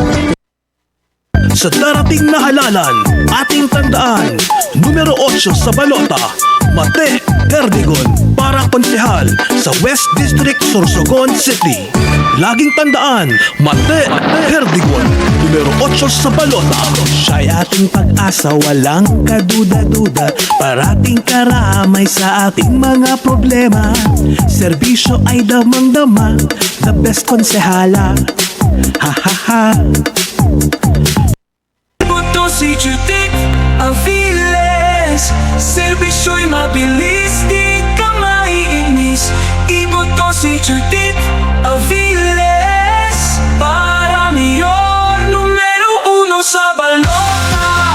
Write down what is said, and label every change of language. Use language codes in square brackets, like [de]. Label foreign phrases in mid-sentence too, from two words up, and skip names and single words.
[tl] Sa darating na halalan, ating tandaan, numero 8 sa balota, Mate Herdigon para konsehal sa West District, Sorsogon City. Laging tandaan, Mate Herdigon, numero 8 sa balota. Siya'y ating pag-asa, walang kaduda-duda, parating karamay sa ating mga problema. Serbisyo ay damang-dama, [en] the best konsehala. Ha ha ha. [tl] Si Judith Aviles, servisyo'y mabilis, di ka maiinis. Iboto si Judith Aviles para mayor, numero 1 sa balota.